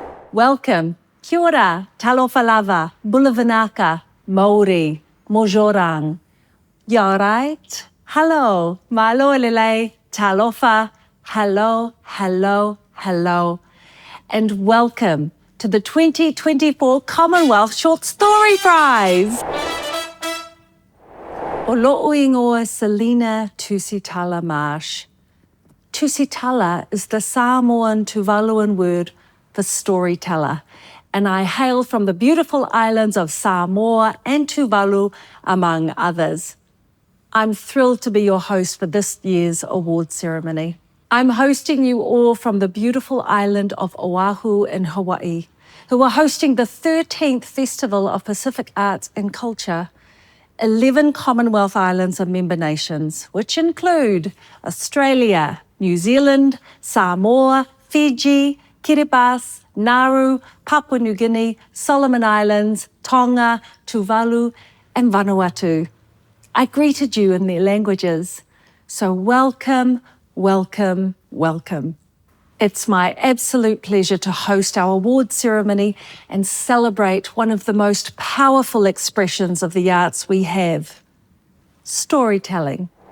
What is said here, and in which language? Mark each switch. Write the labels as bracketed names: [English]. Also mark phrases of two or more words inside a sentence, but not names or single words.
[English] Welcome, [Māori] kia ora, [Samoan] talofa lava, [Fijian] bulavanaka, Māori, mojorang. [English] You alright? Hello, [Tongan] malo lele, talofa, [English] hello, hello, hello. And welcome to the 2024 Commonwealth Short Story Prize. [Samoan] O lo'o ingoa Selina Tusitala Marsh. [English] Tusitala is the Samoan Tuvaluan word for storyteller, and I hail from the beautiful islands of Samoa and Tuvalu, among others. I'm thrilled to be your host for this year's award ceremony. I'm hosting you all from the beautiful island of Oahu in Hawaii, who are hosting the 13th Festival of Pacific Arts and Culture. 11 Commonwealth Islands are member nations, which include Australia, New Zealand, Samoa, Fiji, Kiribati, Nauru, Papua New Guinea, Solomon Islands, Tonga, Tuvalu, and Vanuatu. I greeted you in their languages, so welcome, welcome, welcome. It's my absolute pleasure to host our award ceremony and celebrate one of the most powerful expressions of the arts we have, storytelling.